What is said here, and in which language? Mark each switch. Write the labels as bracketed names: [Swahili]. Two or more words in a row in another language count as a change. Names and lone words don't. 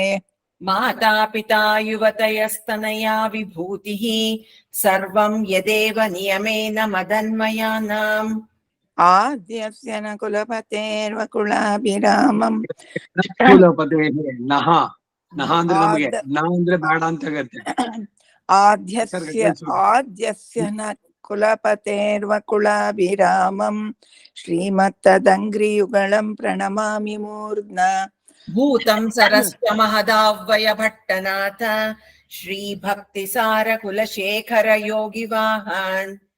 [Sanskrit] माता पिता युवतयस्तनया विभूतिः सर्वं यदेव नियमेन मदन्मयानाम् आद्यस्य न कुलपतेर्वकुलाभिरामम् [Kannada] ನಹ ನಹ ಅಂದ್ರೆ ನಮಗೆ ನ ಅಂದ್ರೆ ಬೇಡ ಅಂತ ಆಗತ್ತೆ. [Sanskrit] आद्यस्य न कुलपतेर्वकुलाभिरामम् श्रीमत्तदङ्घ्रियुगलं प्रणमामि मूर्ध्ना। भूतं सरस्वमहदाह्वय भट्टनाथ श्रीभक्तिसार कुलशेखर योगिवाहान्